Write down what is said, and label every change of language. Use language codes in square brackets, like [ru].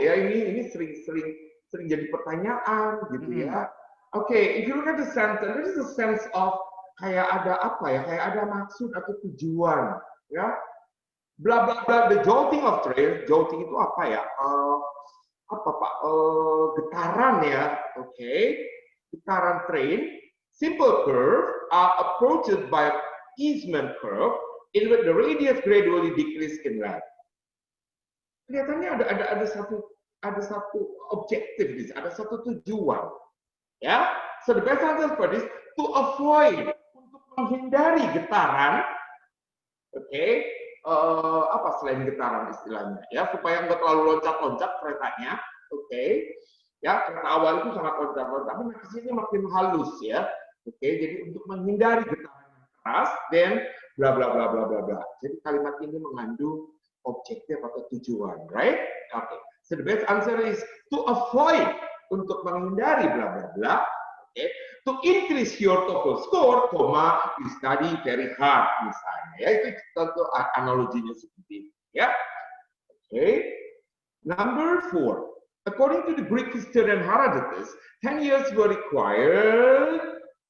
[id] Ya, ini sering jadi pertanyaan gitu ya. [en] Okay, if you look at the sentence, there is a sense of [id] kayak ada apa ya? Kayak ada maksud atau tujuan, ya. Bla bla bla, [en] the jolting of train. [id] Jolting itu apa ya? Apa Pak? Getaran ya. Okay, getaran train. [en] Simple curve are approached by easement curve in which the radius gradually decrease in length. [id] Kelihatannya ada satu objektif, ada satu tujuan, ya. [en] So the best answer for this, to avoid, [id] untuk menghindari getaran, [en] okay. [id] Apa selain getaran istilahnya, ya, supaya nggak terlalu loncat-loncat keretanya, okay. Ya, kereta awal itu sangat loncat-loncat, tapi kesini makin halus, ya, okay. Jadi untuk menghindari getaran yang keras, then bla bla bla bla bla bla. Jadi kalimat ini mengandung objektif atau tujuan, right? Okay. [en] So the best answer is to avoid, [id] untuk menghindari [en] bla bla bla. Okay. To increase your TOEFL score, you study very hard, misalnya. [id] Ya, itu tentu analoginya seperti itu, ya. [en] Okay. Number 4. According to the Greek historian Herodotus, 10 years were required.